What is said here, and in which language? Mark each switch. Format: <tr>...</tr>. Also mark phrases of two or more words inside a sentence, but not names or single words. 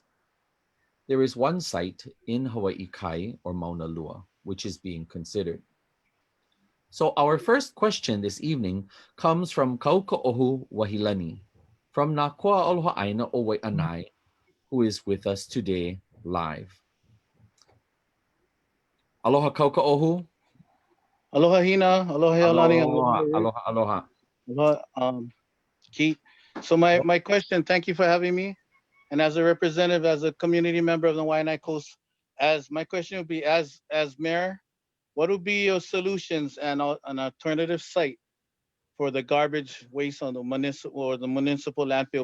<en>There is 1 site in Hawaii Kai or Mauna Lua, which is being considered. So our first question this evening comes from Kaukaohu Wahilani, from Nakua Oloha'aina o Waianae, who is with us today live. Aloha Kaukaohu. Aloha Hina, aloha Alani,</en> <haw>Aloha, aloha, aloha.</haw> <en>aloha Keith. So my question, thank you for having me. And as a representative, as a community member of the Waianae Coast, my question would be, as mayor, what would be your solutions and an alternative site for the garbage waste on the municipal landfill?</en>